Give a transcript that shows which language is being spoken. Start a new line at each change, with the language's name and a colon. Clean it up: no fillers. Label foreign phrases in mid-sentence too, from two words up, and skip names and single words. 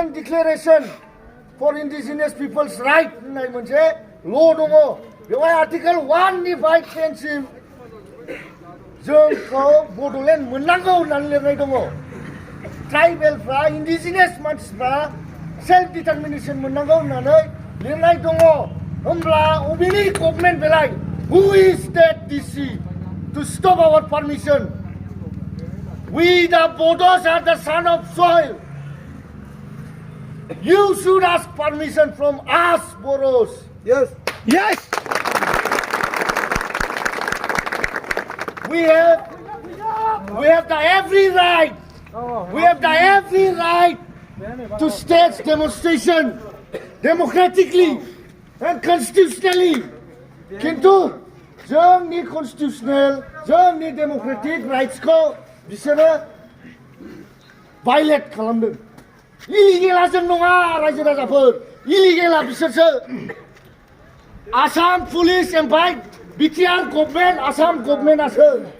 English: declaration for indigenous peoples right
Bodo: होननाय मोनसे ल' दङ बेवहाय आर्टिकेल 1 निफ्राय 10 सिम जोंखौ बड'लेण्ड मोननांगौ होननानै लिरनाय दङ ट्राइबेलफ्रा इन्डिजिनियास मानसिफ्रा
English: self determination
Bodo: मोननांगौ होननानै लिरनाय दङ होमब्ला अबेनि गभर्नमेन्ट बेलाय
English: who is that DC to stop our permission we the Bodos are the son of soil you should ask permission from us Bodos Yes. we have the every right to stage demonstration democratically and constitutionally
Bodo: किन्तु जोंनि कन्स्टिटिउशनेल जोंनि
English: democratic rightsखौ
Bodo: बिसोरो भायलेट खालामदों इलिगेला जों नङा रायजो राजाफोर इलिगेला बिसोरसो आसाम पुलिस ओमफ्राय बिटिआर गभर्नमेन्ट आसाम गभर्नमेन्टआसो